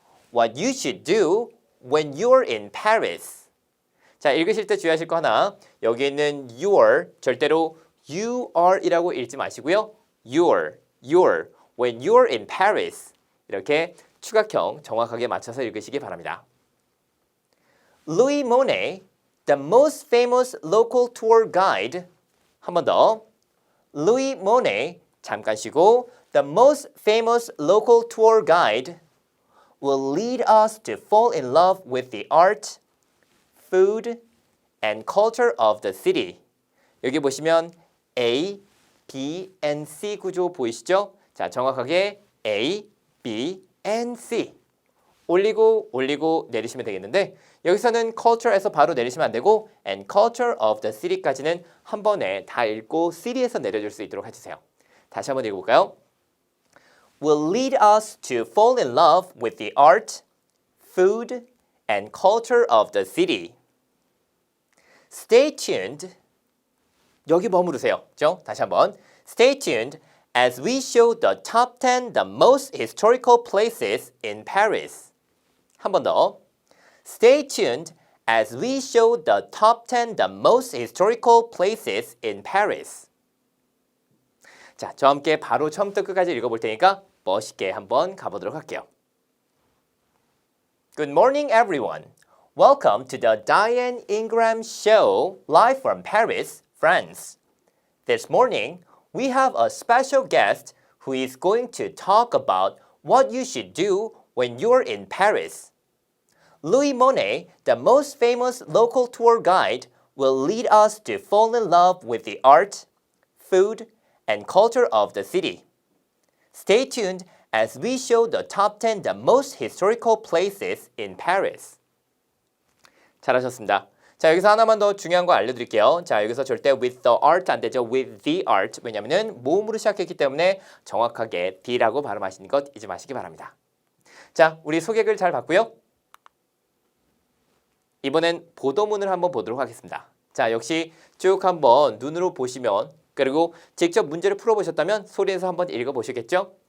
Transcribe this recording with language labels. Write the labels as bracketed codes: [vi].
[en] What you should do when you're in Paris. [ko] 자, 읽으실 때 주의하실 거 하나. 여기 있는 your 절대로 you are 이라고 읽지 마시고요. [en] your when you're in Paris. [ko] 이렇게 추각형 정확하게 맞춰서 읽으시기 바랍니다. [en] Louis Monet, the most famous local tour guide. [ko] 한 번 더. [en] Louis Monet, [ko] 잠깐 쉬고 [en] the most famous local tour guide will lead us to fall in love with the art, food, and culture of the city. [ko] 여기 보시면 A, B, and C 구조 보이시죠? 자, 정확하게 A, B, and C. 올리고 내리시면 되겠는데 여기서는 culture에서 바로 내리시면 안 되고 [en] and culture of the city [ko] 까지는 한 번에 다 읽고 city에서 내려줄 수 있도록 해주세요. 다시 한번 읽어볼까요? [en] Will lead us to fall in love with the art, food, and culture of the city. Stay tuned. [ko] 여기 머무르세요. 그죠? 다시 한번. [en] Stay tuned as we show the top 10 the most historical places in Paris. [ko] 한 번 더. [en] Stay tuned as we show the top 10 the most historical places in Paris. [ko] 자, 저와 함께 바로 처음부터 끝까지 읽어볼 테니까 멋있게 한번 가보도록 할게요. [en] Good morning, everyone. Welcome to the Diane Ingram Show, live from Paris, France. This morning, we have a special guest who is going to talk about what you should do when you're in Paris. Louis Monet, the most famous local tour guide, will lead us to fall in love with the art, food, and culture of the city. Stay tuned as we show the top 10 the most historical places in Paris. [ko] 잘하셨습니다. 자, 여기서 하나만 더 중요한 거 알려드릴게요. 자, 여기서 절대 [en] with the art [ko] 안 되죠. [en] with the art. [ko] 왜냐면은 모음으로 시작했기 때문에 정확하게 the라고 발음하시는 것 잊지 마시기 바랍니다. 자, 우리 소개글 잘 봤고요. 이번엔 보도문을 한번 보도록 하겠습니다. 자, 역시 쭉 한번 눈으로 보시면 그리고 직접 문제를 풀어보셨다면 소리에서 한번 읽어보시겠죠?